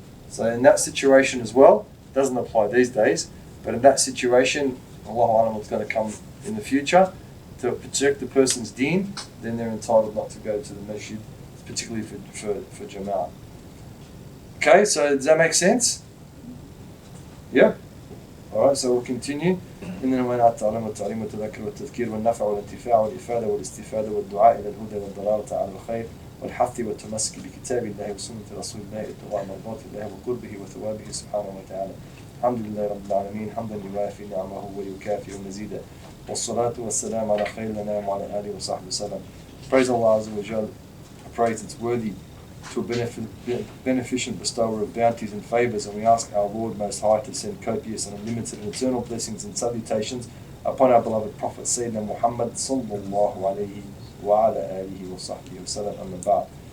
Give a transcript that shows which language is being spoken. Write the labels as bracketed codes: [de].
[en] So in that situation as well, it doesn't apply these days, but in that situation, Allahu Alam, what's going to come in the future, to protect the person's deen, then they're entitled not to go to the masjid, particularly for Jama'ah. Okay, so does that make sense? Yeah? Alright, so we'll continue. [ar] إنما نعت التعلم والتعليم والتذكر والتذكير والنفع والانتفاع والإفادة والاستفادة والدعاء إلى الهدى والضلالة على الخير والحث والتمسك بكتاب الله وسنة رسول الله اتباع مرضات الله وقربه وثوابه سبحانه وتعالى. الحمد لله رب العالمين حمدا يوافي نعمه ويكافئ مزيدا والصلاة والسلام على خير الأنام وعلى آله وصحبه وسلم. [en] Praise Allah Azza wa Jal. I praise it's worthy to a beneficent bestower of bounties and favours, and we ask our Lord Most High to send copious and unlimited and eternal blessings and salutations upon our beloved Prophet Sayyidina Muhammad sallallahu alayhi wa ala alihi wa sahbihi wa sallam amma ba'd.